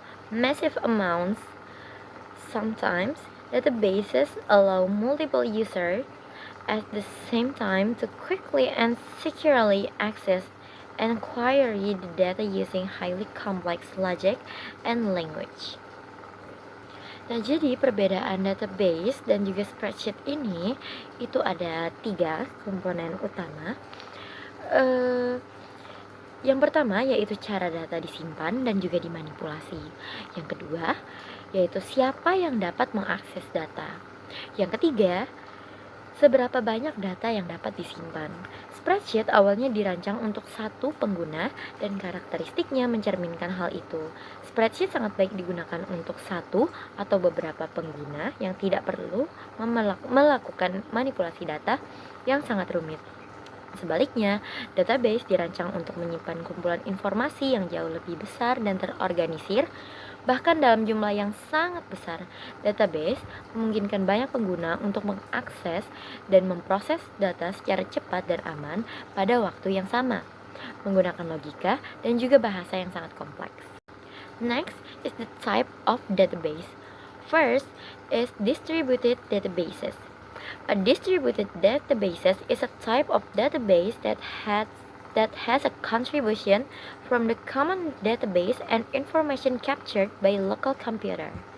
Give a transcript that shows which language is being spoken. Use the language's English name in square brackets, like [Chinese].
[English] Massive amounts. Sometimes databases allow multiple users at the same time to quickly and securely access and query the data using highly complex logic and language. [Indonesian] Nah, jadi perbedaan database dan juga spreadsheet ini itu ada 3 komponen utama. Yang pertama yaitu cara data disimpan dan juga dimanipulasi. Yang kedua yaitu siapa yang dapat mengakses data. Yang ketiga, seberapa banyak data yang dapat disimpan. Spreadsheet awalnya dirancang untuk satu pengguna dan karakteristiknya mencerminkan hal itu. Spreadsheet sangat baik digunakan untuk satu atau beberapa pengguna yang tidak perlu melakukan manipulasi data yang sangat rumit. Sebaliknya, database dirancang untuk menyimpan kumpulan informasi yang jauh lebih besar dan terorganisir, bahkan dalam jumlah yang sangat besar. Database memungkinkan banyak pengguna untuk mengakses dan memproses data secara cepat dan aman pada waktu yang sama, menggunakan logika dan juga bahasa yang sangat kompleks. [English] Next is the type of database. First is distributed databases. A distributed database is a type of database that has a contribution from the common database and information captured by a local computer.